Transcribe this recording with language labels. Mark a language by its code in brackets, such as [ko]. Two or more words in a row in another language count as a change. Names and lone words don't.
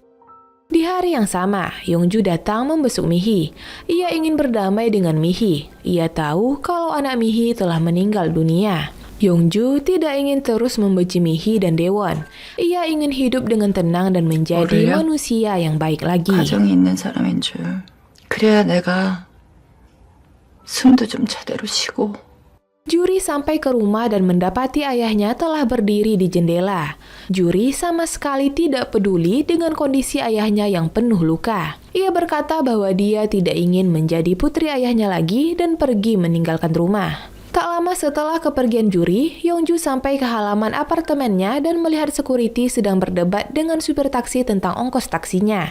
[id] Di hari yang sama, Yongju datang membesuk Mihi. Ia ingin berdamai dengan Mihi. Ia tahu kalau anak Mihi telah meninggal dunia. Yongju tidak ingin terus membenci Mihi dan Daewon. Ia ingin hidup dengan tenang dan menjadi manusia yang baik lagi. [ko] 가정이 있는 사람인 줄. 그래야 내가 숨도 좀 제대로 쉬고 [id] Juri sampai ke rumah dan mendapati ayahnya telah berdiri di jendela. Juri sama sekali tidak peduli dengan kondisi ayahnya yang penuh luka. Ia berkata bahwa dia tidak ingin menjadi putri ayahnya lagi dan pergi meninggalkan rumah. Tak lama setelah kepergian Juri, Yongju sampai ke halaman apartemennya dan melihat security sedang berdebat dengan supir taksi tentang ongkos taksinya.